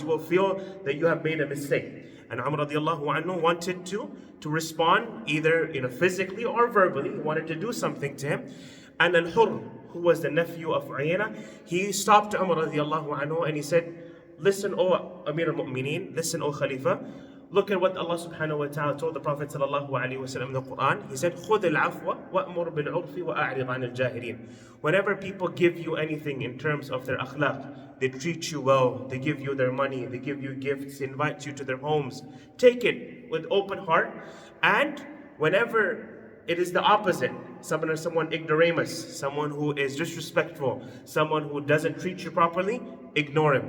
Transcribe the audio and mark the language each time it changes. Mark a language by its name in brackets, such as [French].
[English] You will feel that you have made a mistake. And Umar radiallahu anhu wanted to respond either physically or verbally. He wanted to do something to him. And Al-Hurr, who was the nephew of Uyayna, he stopped Umar radiallahu anhu and he said, listen, O Amir al-Mu'mineen, listen, O Khalifa, look at what Allah subhanahu wa ta'ala told the Prophet sallallahu alayhi wa sallam in the Quran. [Arabic] He said, خُذِ الْعَفْوَ وَأْمُرْ بِالْعُرْفِ وَأَعْرِضْ عَنِ الْجَاهِلِينَ. [English] Whenever people give you anything in terms of their akhlaq, they treat you well, they give you their money, they give you gifts, they invite you to their homes, take it with open heart. And whenever it is the opposite, someone ignoramus, someone who is disrespectful, someone who doesn't treat you properly, ignore him.